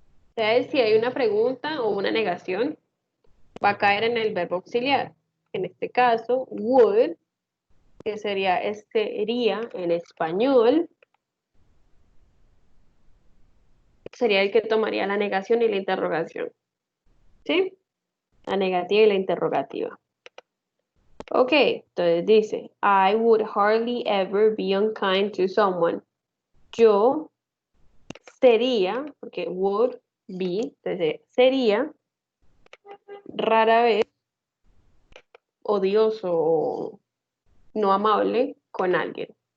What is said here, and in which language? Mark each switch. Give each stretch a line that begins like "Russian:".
Spanish: O sea, si hay una pregunta o una negación, va a caer en el verbo auxiliar. En este caso, would, que sería sería en español, sería el que tomaría la negación y la interrogación. ¿Sí? La negativa y la interrogativa.
English: Ok,
Spanish: entonces dice,
English: I would hardly ever be unkind to someone.
Spanish: Yo sería, porque would be, entonces sería rara vez odioso o no amable con alguien.